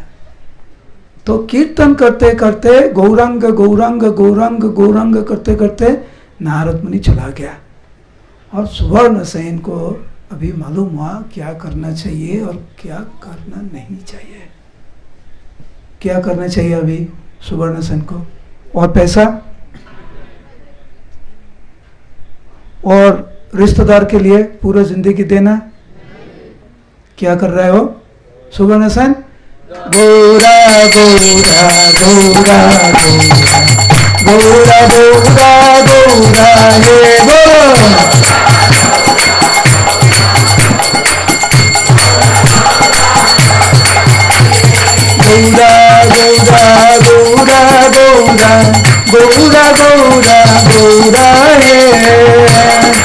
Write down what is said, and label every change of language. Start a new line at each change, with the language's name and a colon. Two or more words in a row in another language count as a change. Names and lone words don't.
Hindi: तो कीर्तन करते करते गौरंग गौरंग गौरंग गौरंग करते करते नारद मुनि चला गया, और सुवर्ण सेन को अभी मालूम हुआ क्या करना चाहिए और क्या करना नहीं चाहिए। क्या करना चाहिए अभी सुवर्ण सेन को? और पैसा और रिश्तेदार के लिए पूरा जिंदगी देना। क्या कर रहे हो सुवर्ण सेन? गौरा गौरा गौरा गौरा गौरा गौरा ये गौरा गौरा गौरा गौरा गौरा गौरा गौरा है।